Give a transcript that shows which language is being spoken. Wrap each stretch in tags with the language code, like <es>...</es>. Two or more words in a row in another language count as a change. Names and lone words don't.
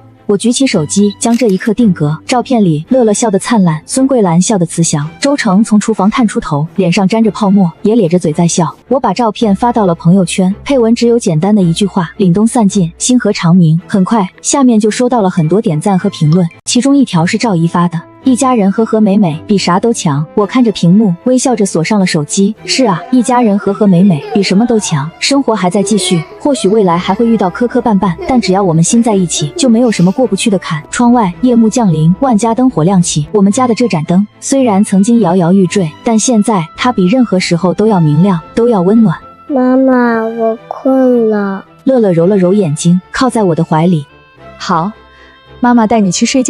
<zh>我舉起手機，將這一刻定格。照片裡，樂樂笑得燦爛，孫桂蘭笑得慈祥，周成從廚房探出頭，臉上沾着泡沫，也咧着嘴在笑。我把照片發到了朋友圈，配文只有簡單的一句話：凜冬散盡，星河長明。很快，下面就收到了很多點讚和評論，其中一條是趙姨發的。一家人和和美美比啥都強。我看着屏幕，微笑着鎖上了手機。是啊，一家人和和美美比什麼都強。生活還在繼續，或許未來還會遇到磕磕絆絆，但只要我們心在一起，就沒有什麼過不去的坎。窗外夜幕降臨，萬家燈火亮起。我們家的這盞燈雖然曾經搖搖欲墜，但現在它比任何時候都要明亮，都要溫暖。媽媽，我困了。樂樂揉了揉眼睛，靠在我的懷裡。好，媽媽帶你去睡覺。</zh>